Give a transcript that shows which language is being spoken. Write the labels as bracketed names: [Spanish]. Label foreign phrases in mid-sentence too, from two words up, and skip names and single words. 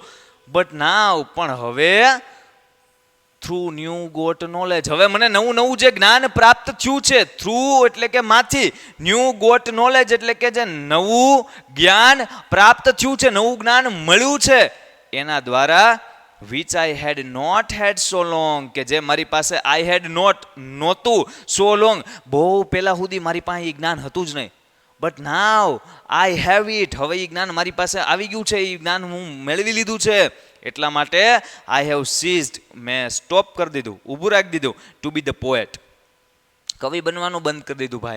[English] but now [Gujarati] પણ હવે [English] through new got knowledge, [Gujarati] હવે મને નવું નવું જે જ્ઞાન પ્રાપ્ત થયું છે, થ્રુ એટલે કે માંથી, [English] new got knowledge [Gujarati] એટલે કે જે નવું જ્ઞાન પ્રાપ્ત થયું છે, નવું જ્ઞાન મળ્યું છે, એના દ્વારા [English] which I had not had so long, [Gujarati] કે જે મારી પાસે [English] I had not [Gujarati] નહોતું [English] so long, [Gujarati] બહુ પહેલા સુધી મારી પાસે એ જ્ઞાન હતું જ નહીં. [English] but now I have it, [Gujarati] હવે એ જ્ઞાન મારી પાસે આવી ગયું છે, એ જ્ઞાન હું મેળવી લીધું છે. એટલા માટે [English] I have ceased, [Gujarati] મેં સ્ટોપ કરી દીધું, ઊભું રાખી દીધું, [English] to be the poet, [Gujarati] કવિ બનવાનું બંધ કરી દીધું ભાઈ.